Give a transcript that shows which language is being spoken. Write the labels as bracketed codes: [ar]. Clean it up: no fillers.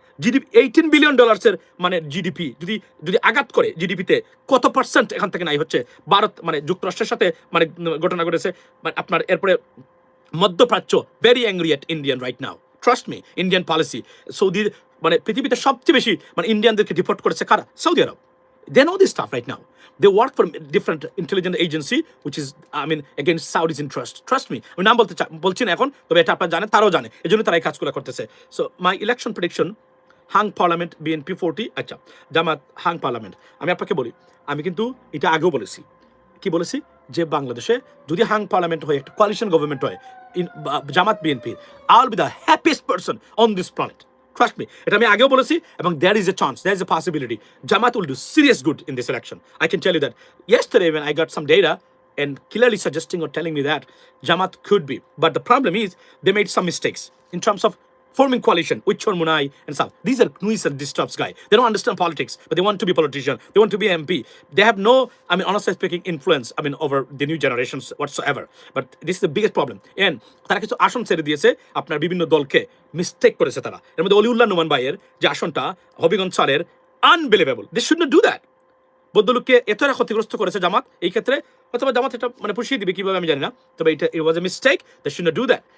[bn] GDP $18 billion মানে GDP যদি যদি আঘাত করে জিডিপিতে, কত পার্সেন্ট এখান থেকে নাই হচ্ছে ভারত মানে যুক্তরাষ্ট্রের সাথে মানে ঘটনা ঘটেছে। মানে আপনার এরপরে মধ্যপ্রাচ্য [en] Very angry at Indian right now, trust me, Indian policy. [bn] Saudi মানে পৃথিবীতে সবচেয়ে বেশি মানে ইন্ডিয়ানদেরকে ডিপোর্ট করেছে কারা? Saudi Arab. [en] They know this stuff right now. They work for different intelligence agency, which is, I mean, against Saudi's interest. Trust me. [bn] আমি নাম বলছি না এখন, তবে এটা আপনারা জানেন, তারাও জানে, এই জন্য তারা এই কাজগুলো করতেছে। [en] So my election prediction, hung parliament BNP 40, আচ্ছা Jamaat hung parliament. [bn] আমি আপনাকে বলি, আমি কিন্তু এটা আগেও বলেছি, কি বলেছি, যে বাংলাদেশে যদি হাং পার্লামেন্ট হয়, একটা কোয়ালিশন গভর্নমেন্ট হয়, জামাত BNP, [en] I will be the happiest person on this planet. Trust me, [bn] এটা আমি আগেও বলেছি, [en] এবং there is a chance, there is a possibility Jamaat will do serious good in this election. I can tell you that. Yesterday when I got some data and clearly suggesting or telling me that Jamaat could be, but the problem is they made some mistakes in terms of forming coalition with Chormunai and stuff. These are Nuis and disturbs guy. They don't understand politics, but they want to be politician. They want to be MP. They have no, I mean, honestly speaking, influence, I mean, over the new generations whatsoever. But this is the biggest problem. [bn] And তারা কিছু আসন ছেড়ে দিয়েছে আপনার বিভিন্ন দলকে, mistake করেছে তারা। এর মধ্যে অলিউল্লাহ নোমান ভাইয়ের যে আসনটা হবিগঞ্জ স্যারের, unbelievable. [en] This should not do that. [bn] বৌদ্ধলোককে এতটা ক্ষতিগ্রস্ত করেছে জামাত, এই ক্ষেত্রে অথবা জামাত এটা মানে পুষিয়ে দিবে কিভাবে আমি জানি না, তবে এটা [en] It was a mistake, they should not do that.